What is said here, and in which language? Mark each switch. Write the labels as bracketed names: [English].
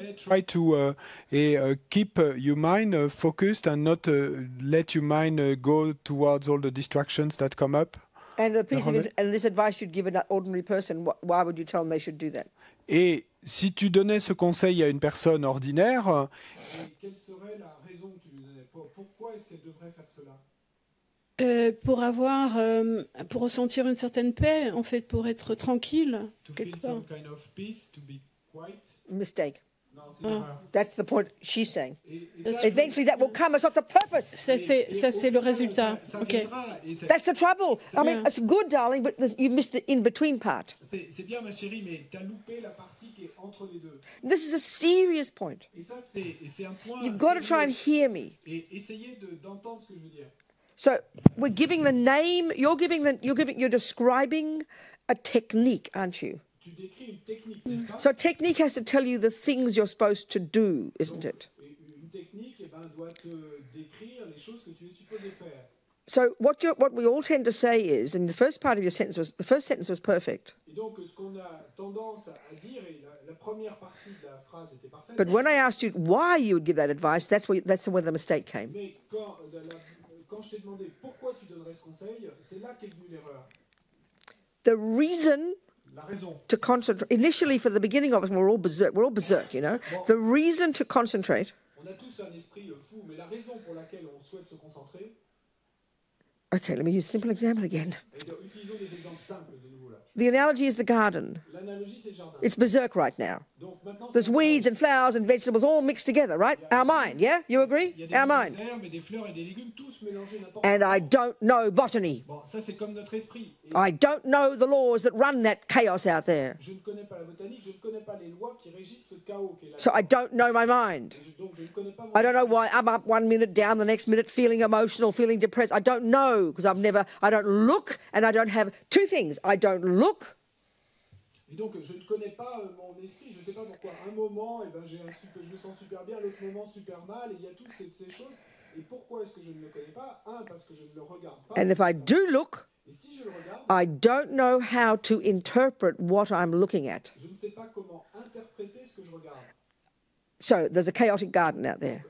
[English] Try to keep your mind focused and not let your mind go towards all the distractions that come up. And this advice you'd give an ordinary person, why would you tell them they should do that? [French] Et si tu donnais ce conseil à une personne ordinaire, quelle serait la raison que tu lui donnais? Pourquoi est-ce qu'elle devrait faire cela? Pour ressentir une certaine paix, en fait, pour être tranquille. [English] To feel some kind of peace, to be quiet. Mistake. [French] Non, c'est l'erreur. [English] That's the point she's saying. Eventually that will come. It's not the purpose. [French] Ça, c'est le résultat. Okay. [English] That's the trouble. I mean, it's good, darling, but you missed the in-between part. [French] C'est bien, ma chérie, mais tu as loupé la partie qui est entre les deux. [English] This is a serious point. [French] Et ça, c'est un point. [English] You've got to try and hear me. [French] Et essayez d'entendre ce que je veux dire. [English] So we're giving the name. You're describing a technique, aren't you? [French] Tu décris une technique, n'est-ce pas? [English] So technique has to tell you the things you're supposed to do, isn't it? [French] Une technique, doit te décrire les choses que tu es supposé faire. [English] So what we all tend to say is, and the first part of your sentence the first sentence was perfect. [French] Et donc ce qu'on a tendance à dire, et la première partie de la phrase était parfaite. [English] But when I asked you why you would give that advice, that's where the mistake came. [French] Mais quand je t'ai demandé pourquoi tu donnerais ce conseil, c'est là qu'est venue l'erreur. [English] The reason [French] La raison. [English] to concentrate, initially for the beginning of us, we're all berserk, you know. The reason to concentrate. [French] On a tous un esprit fou, mais la raison pour laquelle on souhaite se concentrer. [English] Okay, let me use a simple example again. [French] Utilisons des exemples simples de nouveau là. [English] The analogy is the garden. [French] L'analogie, c'est le jardin. [English] It's berserk right now. [French] Donc maintenant, [English] There's weeds and flowers and vegetables all mixed together, right? Our mind, yeah? You agree? [French] il y a des [English] Our mind. [French] herbes et des fleurs et des légumes tous mélangés n'importe [English] And I don't know botany. [French] Bon, ça c'est comme notre esprit. Et [English] I don't know the laws that run that chaos out there. [French] je ne connais pas la botanique, je ne connais pas les lois qui régissent ce chaos qui est là. [English] So I don't know my mind. [French] Donc je ne connais pas mon [English] I don't know why I'm up one minute, down the next minute, feeling emotional, feeling depressed. I don't know because I don't look and I don't have two things. I don't look. [French] Et donc je ne connais pas mon esprit, je ne sais pas pourquoi. Un moment, je me sens super bien, l'autre moment super mal, et il y a toutes ces choses. Et pourquoi est-ce que je ne le connais pas? Un, parce que je ne le regarde pas. [English] And if I do look, [French] Et si je le regarde, [English] I don't know how to interpret what I'm looking at. [French] je ne sais pas comment interpréter ce que je regarde. [English] So there's a chaotic garden out there.